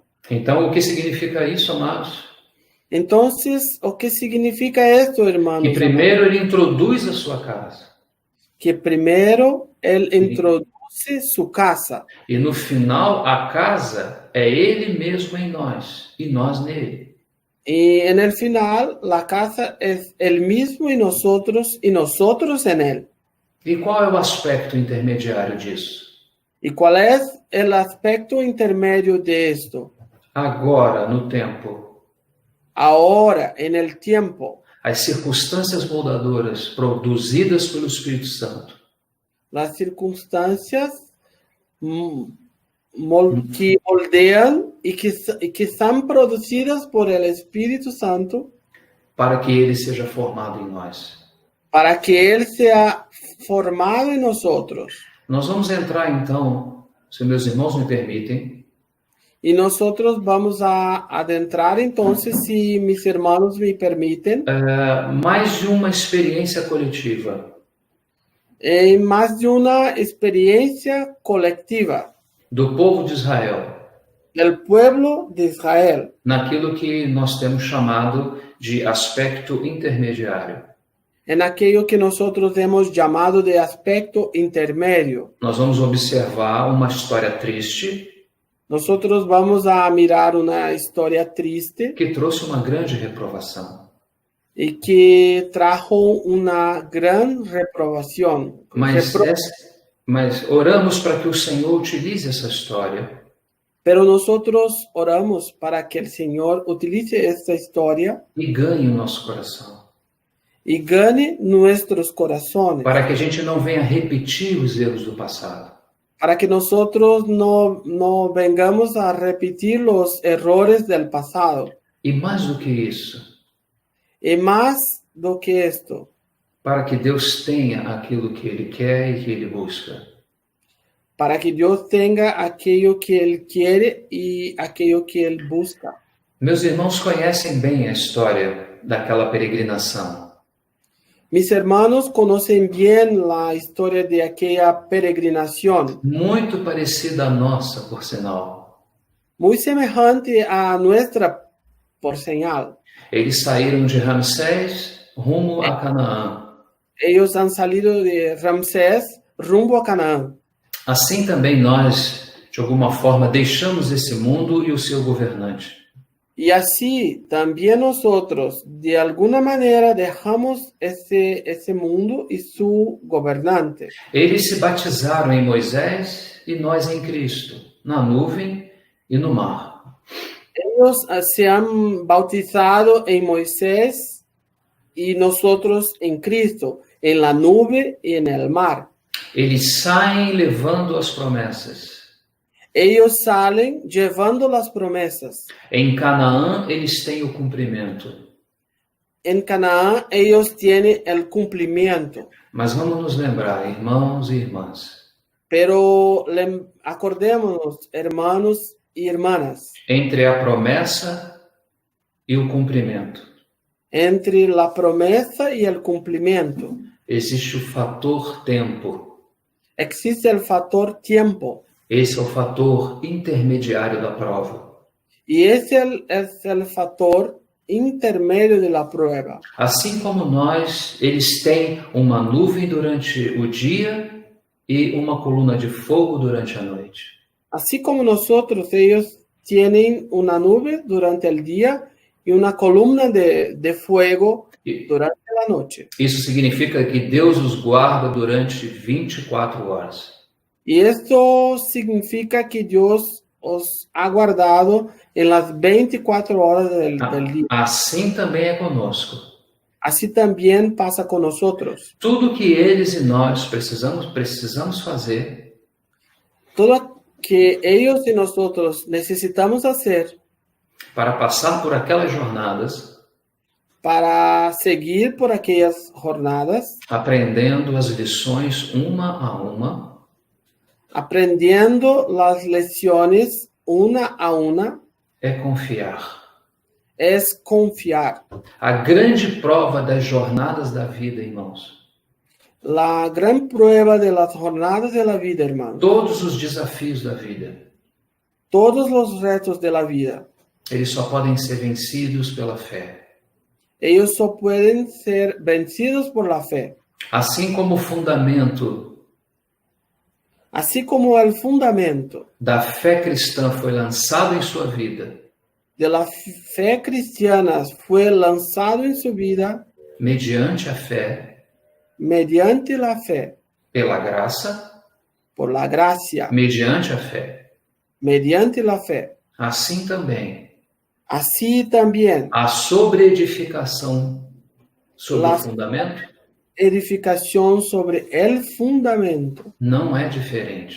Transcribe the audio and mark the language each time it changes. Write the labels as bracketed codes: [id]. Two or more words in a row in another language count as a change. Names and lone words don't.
[pt] Então, o que significa isso, amados? Então, o que significa isso, irmãos? Que primeiro ele introduz a sua casa. Que primeiro Ele introduz sua casa. E no final, a casa é ele mesmo em nós e nós nele. [es] Y en el final, la casa es Él mismo y nosotros en Él. [pt] E qual é o aspecto intermediário disso? [es] ¿Y cuál es el aspecto intermedio de esto? [pt] Agora, no tempo, [es] Ahora, en el tiempo, [pt] as circunstâncias moldadoras produzidas pelo Espírito Santo [es] las circunstancias que moldean y que son producidas por el Espíritu Santo [pt] para que ele seja formado em nós. [es] para que Él sea formado en nosotros. [pt] Nós vamos entrar então, se meus irmãos me permitem, [es] Y nosotros vamos a adentrar entonces, si mis hermanos me permiten, [pt] mais de uma experiência coletiva [es] en más de una experiencia colectiva [pt] do povo de Israel, [es] del pueblo de Israel, [pt] naquilo que nós temos chamado de aspecto intermediário. [es] en aquello que nosotros hemos llamado de aspecto intermedio. [pt] Nós vamos observar uma história triste [es] Nosotros vamos a mirar una historia triste [pt] que trouxe uma grande reprovação. [es] y que trajo una gran reprobación. [pt] Mas oramos para que o Senhor utilize essa história [es] Pero nosotros oramos para que el Señor utilice esta historia [pt] e ganhe o nosso coração. [es] y gane nuestros corazones, [pt] Para que a gente não venha repetir os erros do passado. [es] para que nosotros no vengamos a repetir los errores del pasado. [pt] E mais do que isso, [es] Y más do que esto, [pt] para que Deus tenha aquilo que Ele quer e que Ele busca. [es] para que Dios tenga aquello que Él quiere y aquello que Él busca. [pt] Meus irmãos conhecem bem a história daquela peregrinação. [es] Mis hermanos conocen bien la historia de aquella peregrinación, [pt] Muito parecida à nossa, por sinal. [es] muy semejante a nuestra por señal. [pt] Eles saíram de Ramsés rumo a Canaã. [es] Ellos han salido de Ramsés rumbo a Canaán. [pt] Assim também nós, de alguma forma, deixamos esse mundo e o seu governante. [es] Y así también nosotros, de alguna manera, dejamos ese mundo y su gobernante. [pt] Eles se batizaram em Moisés e nós em Cristo, na nuvem e no mar. [es] Ellos se han bautizado en Moisés y nosotros en Cristo, en la nube y en el mar. [pt] Eles saem levando as promessas. [es] Ellos salen llevando las promesas. [pt] Em Canaã, eles têm o cumprimento. [es] En Canaán ellos tienen el cumplimiento. [pt] Mas vamos nos lembrar, irmãos e irmãs, [es] Pero acordémonos, hermanos y hermanas, [pt] entre a promessa e o cumprimento, [es] entre la promesa y el cumplimiento [pt] existe o fator tempo. [es] existe el factor tiempo. [pt] Esse é o fator intermediário da prova. [es] Y ese es el factor intermedio de la prueba. [pt] Assim como nós, eles têm uma nuvem durante o dia e uma coluna de fogo durante a noite. [es] Así como nosotros, ellos tienen una nube durante el día y una columna de fuego durante la noche. [pt] Isso significa que Deus os guarda durante 24 horas. [es] Y esto significa que Dios os ha guardado en las 24 horas del día. [pt] Assim também é conosco. [es] Así también pasa con nosotros. [pt] Tudo que eles e nós precisamos fazer [es] Todo que ellos y nosotros necesitamos hacer [pt] para passar por aquelas jornadas, [es] para seguir por aquellas jornadas, [pt] aprendendo as lições uma a uma, [es] aprendiendo las lecciones una a una, [pt] é confiar. [es] es confiar. [pt] A grande prova das jornadas da vida, irmãos, [es] La gran prueba de las jornadas de la vida, hermano, [pt] todos os desafios da vida, [es] todos los retos de la vida, [pt] eles só podem ser vencidos pela fé. [es] ellos solo pueden ser vencidos por la fe. [pt] Assim como o fundamento [es] Así como el fundamento [pt] da fé cristã foi lançado em sua vida, [es] de la fe cristiana fue lanzado en su vida [pt] mediante a fé, [es] mediante la fe, [pt] pela graça, [es] por la gracia, [pt] mediante a fé. [es] mediante la fe. [pt] Assim também, [es] Así también [pt] a sobreedificação sobre o [es] La- [pt] fundamento [es] edificación sobre el fundamento [pt] não é diferente,